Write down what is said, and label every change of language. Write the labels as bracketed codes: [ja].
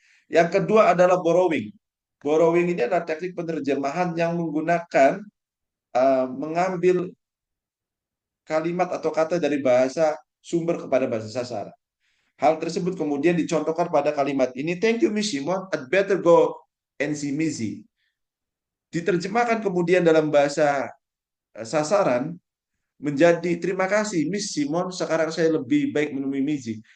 [id] Yang kedua adalah borrowing. Borrowing ini adalah teknik penerjemahan yang menggunakan mengambil kalimat atau kata dari bahasa sumber kepada bahasa sasaran. Hal tersebut kemudian dicontohkan pada kalimat ini. [en] Thank you, Miss Simon. I'd better go and see Missy. [id] Diterjemahkan kemudian dalam bahasa sasaran menjadi terima kasih Miss Simon, sekarang saya lebih baik menemui Missy.